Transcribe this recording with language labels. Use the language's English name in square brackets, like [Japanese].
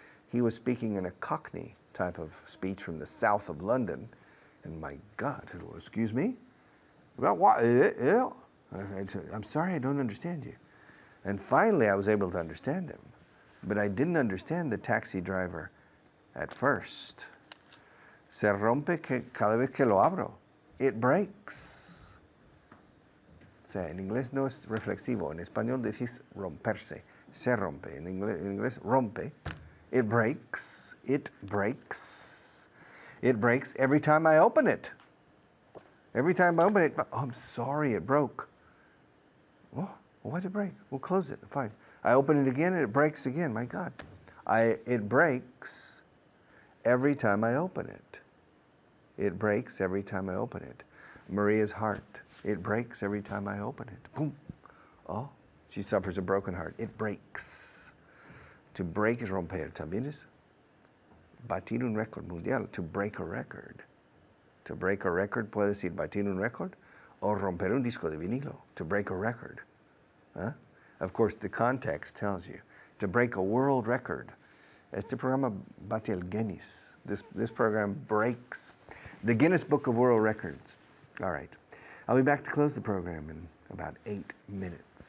[English] He was speaking in a Cockney type of speech from the south of London, and my God, I said, well, excuse me? About what? Yeah. I said, I'm sorry, I don't understand you. And finally, I was able to understand him, but I didn't understand the taxi driver at first. [Spanish] Se rompe cada vez que lo abro. [English] It breaks. [Spanish] O sea, en inglés no es reflexivo. En español decís romperse. Se rompe. En inglés rompe. [English] It breaks. It breaks. It breaks every time I open it. Every time I open it, oh, I'm sorry, it broke. Oh, why'd it break? We'll close it. Fine. I open it again and it breaks again. My God. It breaks every time I open it. It breaks every time I open it. Maria's heart. It breaks every time I open it. Boom. Oh, she suffers a broken heart. It breaks. To break [Spanish] es romper. También es batir un récord mundial. [English] To break a record. To break a record [Spanish] puede decir batir un récord o romper un disco de vinilo. [English] To break a record. Huh? Of course, the context tells you. To break a world record. [Spanish] Este programa bate el Guinness. [English] This program breaks the Guinness Book of World Records. All right. I'll be back to close the program in about 8 minutes.